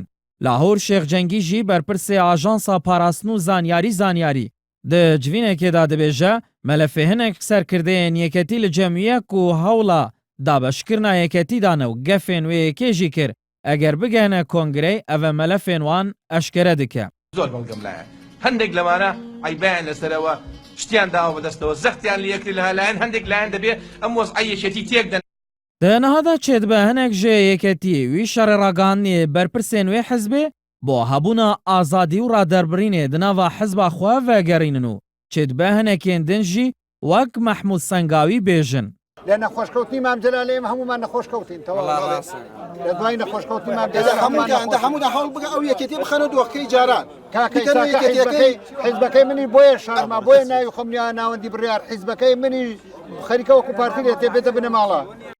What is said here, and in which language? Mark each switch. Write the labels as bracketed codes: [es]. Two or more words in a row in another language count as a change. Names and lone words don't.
[ku] Lahor Şêx Cengî jî berpirsê ajansa parastin û zanyarî di civînekê de dibêje melefê hinek serkirdeyên yêketî li cemîye ku hewla dabeşkirina yêketî dane û gefên wê yêkê jî kir eger bigehne kongrê ev e melefên wan eşkere dike. [ckb] زۆر بەڵگەم لایەن هەندێک لەمانە عیبیان لەسەرەوە شتیان داوە بەدەستەوە زەختیان لە یەکتری لەها لایەن هەندێک لایەن دەبێ ئەم وەزعە یەکێتی تێک دەن. [ku] Di niha de çêdibe hinek ji yêketiyê wî şerê ragihandnê berpirsên wê hizbê bo hebûna azadî û raderbirînê di nava hizba xwe vegerînin û çêdibe hinekên din jî wek Mehmûd Sengawî bêjin. [ckb] لە نەخۆشکەوتنی مام جەلالێ هەمومان نەخۆشکەوتین تەواو لە دوای نەخۆشکەوتنی مام هەمودا هەوڵ بگە ئەو یەکێتی بخەنە دۆخەکەی جاران حیزبەکەی منی بۆیە شارما بۆیە ناوی خۆم ناوەندی بڕیار حیزبەکەی منی خەریکە وەکو پارتی لێ تێ بێتە بنە ماڵە